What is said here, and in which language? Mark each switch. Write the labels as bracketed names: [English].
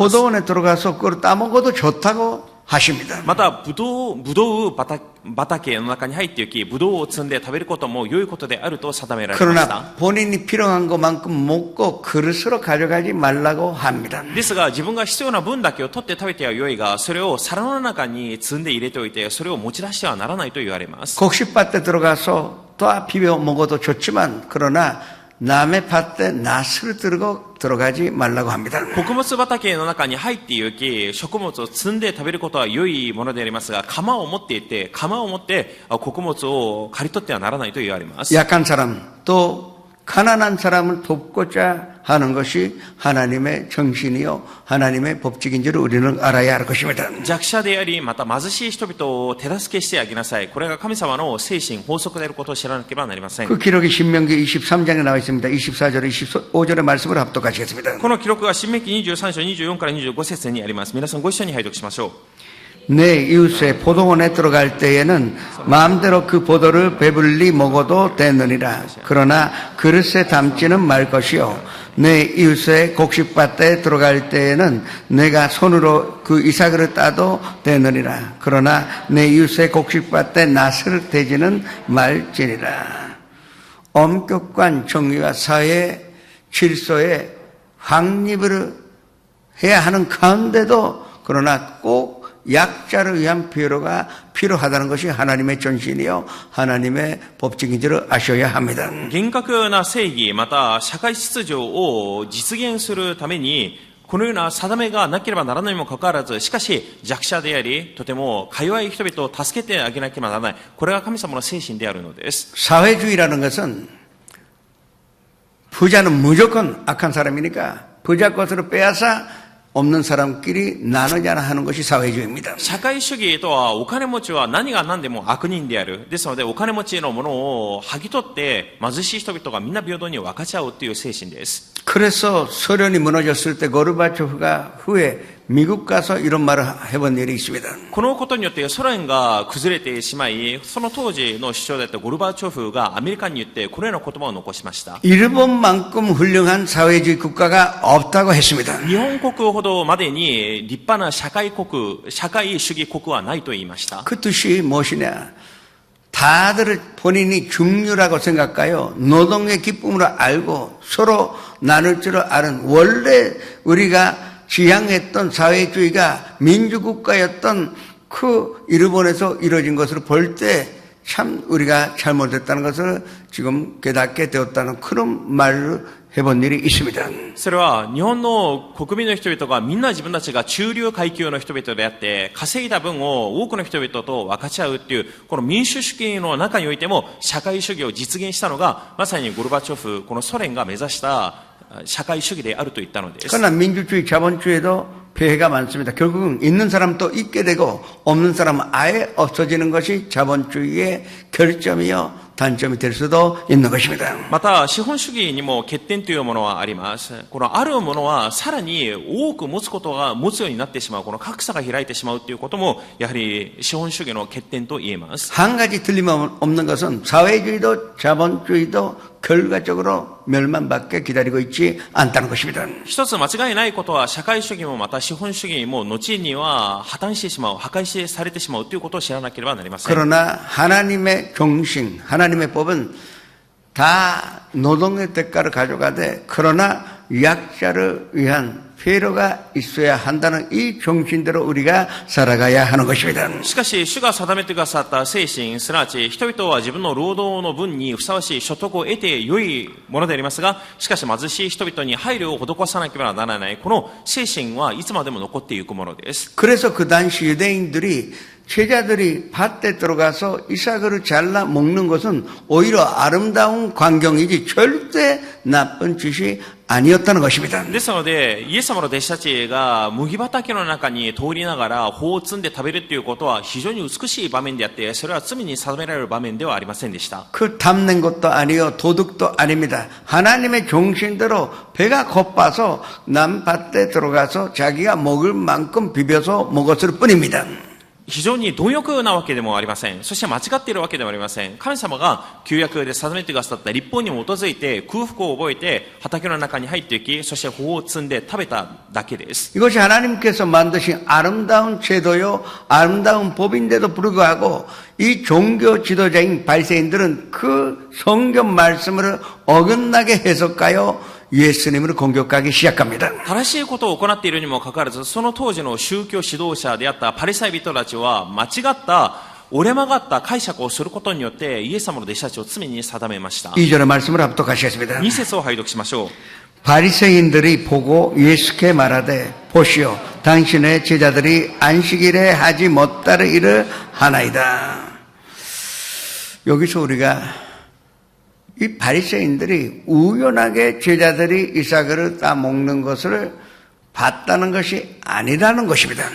[Korean] 포도원에 들어가서 그걸 따먹어도 좋다고 하십니다. [Japanese] またブドウ畑の中に入って行きブドウを摘んで食べることも良いことであると定められました。 [Korean] 그러나 본인이 필요한 것만큼 먹고 그릇으로 가져가지 말라고 합니다. [Japanese] ですが自分が必要な分だけを取って食べては良いがそれを皿の中に積んで入れておいてそれを持ち出してはならないと言われます。 [Korean] 곡식밭에 들어가서 또 비벼 먹어도 좋지만 그러나 남의 밭에 낫을 들고 들어가지 말라고 합니다. [Japanese] 穀物畑の中に入って行き食物を積んで食べることは良いものでありますが鎌を持っていって穀物を刈り取ってはならないと言われます。 [Korean] 약한 사람 또 가난한 사람을 돕고자 하는 것이 하나님의 정신이요 하나님의 법칙인 줄 우리는 알아야 할 것입니다. [Japanese] 弱者でありまた貧しい人々を手助けしてあげなさい。これが神様の精神法則であることを知らなければなりません。 [Korean] 그 기록이 신명기 23장에 나와 있습니다. 24절 25절의 말씀을 합독하시겠습니다. [Japanese] この記録は新明記23章24から25節にあります。皆さんご一緒に拝読しましょう。 [Korean] 내 이웃의 포도원에 들어갈 때에는 마음대로 그 포도를 배불리 먹어도 되느니라. 그러나 그릇에 담지는 말 것이요. 내 이웃의 곡식밭에 들어갈 때에는 내가 손으로 그 이삭을 따도 되느니라. 그러나 내 이웃의 곡식밭에 낫을 대지는 말지니라. 엄격한 정의와 사회 질서에 확립을 해야 하는 가운데도 그러나 꼭 약자를 위한 배려가 필요하다는 것이 하나님의 전신이요 하나님의 법칙인 줄 아셔야 합니다. [Japanese] 厳格な正義また社会秩序を実現するためにこのような定めがなければならないにもかかわらずしかし弱者でありとてもか弱い人々を助けてあげなければならない。これが神様の精神であるのです。 [Korean] 사회주의라는 것은 부자는 무조건 악한 사람이니까 부자 것으로 빼앗아 없는 사람끼리 나누자 하는 것이 사회주의입니다. [Japanese] 社会主義とはお金持ちは何が何でも悪人である。ですのでお金持ちのものを剥ぎ取って貧しい人々がみんな平等に分かち合うという精神です。 [Korean] 그래서 소련이 무너졌을 때 고르바초프가 후에 미국 가서 이런 말을 해본 일이 있습니다. [Japanese] このことによってソ連が崩れてしまいその当時の首相だったゴルバチョフがアメリカに言ってこのような言葉を残しました。 [Korean] 일본만큼 훌륭한 사회주의 국가가 없다고 했습니다. [Japanese] 日本国ほどまでに立派な社会主義国はないと言いました。 [Korean] 그 뜻이 무엇이냐? 다들 본인이 중류라고 생각하여 노동의 기쁨을 알고 서로 나눌 줄 아는 원래 우리가 지향했던 사회주의가 민주국가였던 그 일본에서 이루어진 것을 볼 때 참 우리가 잘못했다는 것을 지금 깨닫게 되었다는 그런 말을 해본 일이 있습니다. [Japanese] それは日本の国民の人々がみんな自分たちが中流階級の人々であって稼いだ分を多くの人々と分かち合うっていうこの民主主義の中においても社会主義を実現したのがまさにゴルバチョフこのソ連が目指した社会主義であると言ったのです。 [Korean] 그러나 민주주의 자본주의에도 폐해가 많습니다. 결국은 있는 사람도 있게 되고 없는 사람은 아예 없어지는 것이 자본주의의 결점이요 단점이 될 수도 있는 것입니다. [Japanese] また資本主義にも欠点というものはあります。このあるものはさらに多く持つようになってしまうこの格差が開いてしまうということもやはり資本主義の欠点と言えます。 [Korean] 한 가지 틀림없는 것은 사회주의도 자본주의도 결과적으로 멸망밖에 기다리고 있지 않다는 것입니다. [Japanese] 一つ間違いないことは、社会主義もまた資本主義も後には破綻してしまう、破壊されてしまうということを知らなければなりません。 [Korean] 그러나 하나님의 종신, 하나님의 법은 다 노동의 대가를 가져가되 그러나 약자를 위한 배려가 있어야 한다는 이 정신대로 우리가 살아가야 하는 것입니다. [Japanese] しかし、主が定めてくださった精神、すなわち人々は自分の労働の分にふさわしい所得を得て良いものでありますが、しかし貧しい人々に配慮を施さなければならない、この精神はいつまでも残っていくものです。 [Korean] 그래서 그 당시 유대인들이 제자들이 밭에 들어가서 이삭을 잘라 먹는 것은 오히려 아름다운 광경이지 절대 나쁜 짓이 아니었다는 것입니다. [Japanese] ですので、イエス様の弟子たちが麦畑の中に通りながら穂を摘んで食べるということは非常に美しい場面であって、それは罪に定められる場面ではありませんでした。 [Korean] 그 탐낸 것도 아니요 도둑도 아닙니다. 하나님의 정신대로 배가 고파서 남 밭에 들어가서 자기가 먹을 만큼 비벼서 먹었을 뿐입니다. [Japanese] 非常に貪欲なわけでもありません。そして間違っているわけでもありません。神様が旧約で定めてくださった律法に基づいて空腹を覚えて畑の中に入っていき、そして穂を摘んで食べただけです。 [Korean] 이것이 하나님께서 만드신 아름다운 제도요 아름다운 법인데도 불구하고 이 종교 지도자인 바리새인들은 그 성경 말씀을 어긋나게 해석하여 예수님을 공격하기 시작합니다. [Japanese] 正しいことを行っているにもかかわらず、その当時の宗教指導者であったパリサイ人たちは間違った折れ曲がった解釈をすることによってイエス様の弟子たちを罪に定めました。 [Korean] 2절의 말씀을 합독하시겠습니다. [Japanese] 2節を拝読しましょう。 [Korean] 바리새인들이 보고 예수께 말하되 보시오 당신의 제자들이 안식일에 하지 못다를 일을 하나이다. 여기서 우리가 이 바리새인들이 우연하게 제자들이 이삭을 따먹는 것을 봤다는 것이 아니라는 것입니다.